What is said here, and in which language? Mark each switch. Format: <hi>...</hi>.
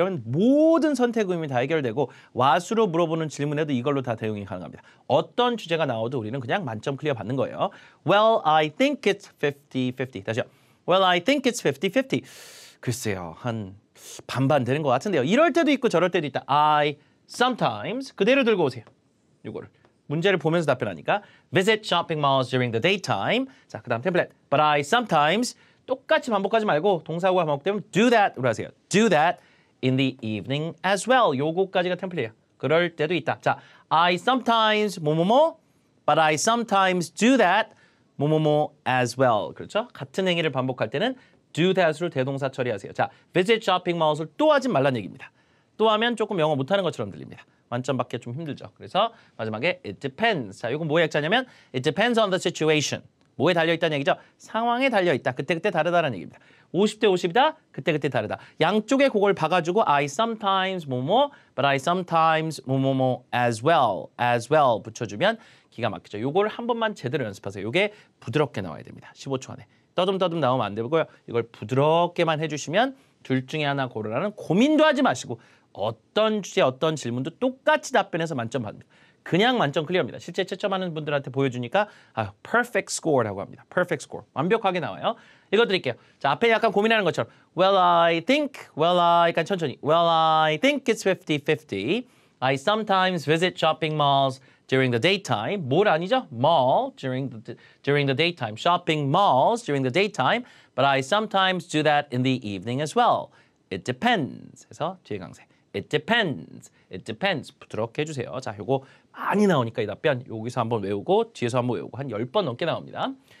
<ko>이러면 모든 선택 의문이 다 해결되고 와수로 물어보는 질문에도 이걸로 다 대응이 가능합니다. 어떤 주제가 나와도 우리는 그냥 만점 클리어 받는 거예요.</ko> <en>Well, I think it's 50-50.</en> <ko>다시요.</ko> <en>Well, I think it's 50-50.</en> <ko>글쎄요. 한 반반 되는 것 같은데요. 이럴 때도 있고 저럴 때도 있다. I sometimes 그대로 들고 오세요. 이거를. 문제를 보면서 답변하니까</ko> <en>visit shopping malls during the daytime.</en> <ko>자, 그다음 템플릿.</ko> <en>But I sometimes</en> <ko>똑같이 반복하지 말고 동사구가 반복되면 do that으로 하세요.</ko> <en>Do that in the evening as well.</en> <ko>요거까지가 템플릿이에요. 그럴 때도 있다.</ko> <en>자, I sometimes 뭐뭐뭐 but I sometimes do that 뭐뭐뭐 as well.</en> <ko>그렇죠? 같은 행위를 반복할 때는 do that으로 대동사 처리하세요. 자, visit shopping malls을 또 하지 말란 얘기입니다. 또 하면 조금 영어 못하는 것처럼 들립니다. 만점 받기 좀 힘들죠. 그래서 마지막에</ko> <en>it depends.</en> <ko>자, 이건 뭐의 약자냐면</ko> <en>it depends on the situation.</en> <ko>뭐에 달려있다는 얘기죠? 상황에 달려있다. 그때그때 다르다는 얘기입니다. 50대 50이다? 그때그때 다르다. 양쪽에 그걸 박아주고</ko> <en>I sometimes 뭐뭐 but I sometimes 뭐뭐뭐 as well</en> <ko>붙여주면 기가 막히죠. 요걸 한 번만 제대로 연습하세요. 요게 부드럽게 나와야 됩니다. 15초 안에. 떠듬떠듬 나오면 안 되고요. 이걸 부드럽게만 해주시면 둘 중에 하나 고르라는 고민도 하지 마시고 어떤 주제, 어떤 질문도 똑같이 답변해서 만점 받습니다. 그냥 만점 클리어입니다. 실제 채점하는 분들한테 보여주니까</ko> <en>perfect score</en> <ko>라고 합니다. perfect score. 완벽하게 나와요. 이거 드릴게요. 자, 앞에 약간 고민하는 것처럼 well, I think, 약간 천천히</ko> <en>well, I think it's 50-50. I sometimes visit shopping malls during the daytime.</en> <ko>뭘 아니죠?</ko> <en>mall during the daytime. shopping malls during the daytime. But I sometimes do that in the evening as well. It depends.</en> <ko>해서 뒤에 강세.</ko> <en>It depends. It depends.</en> <ko>부드럽게 해주세요. 자, 요거 많이 나오니까 이 답변 여기서 한번 외우고 뒤에서 한번 외우고 한 10번 넘게 나옵니다.</ko>